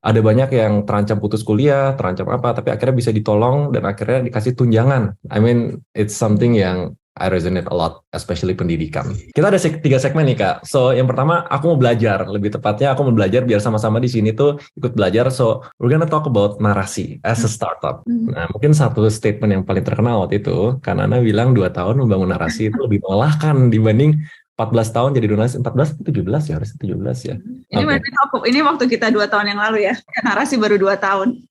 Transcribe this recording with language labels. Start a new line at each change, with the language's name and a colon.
Indonesian: Ada banyak yang terancam putus kuliah, terancam apa, tapi akhirnya bisa ditolong dan akhirnya dikasih tunjangan.
English: I mean, it's something
Indonesian: yang
English: I resonate a lot, especially
Indonesian: pendidikan. Kita ada 3 segmen nih Kak. So yang pertama aku mau belajar, lebih tepatnya aku mau belajar biar sama-sama di sini tuh ikut belajar.
English: So we're gonna talk about narasi as a startup.
Indonesian: Nah mungkin satu statement yang paling terkenal waktu itu, Kanana bilang 2 tahun membangun narasi itu lebih melelahkan dibanding 14 tahun jadi jurnalis, 14 atau 17 ya, harusnya 17 ya. Ini waktu kita 2 tahun yang lalu ya, narasi baru 2 tahun.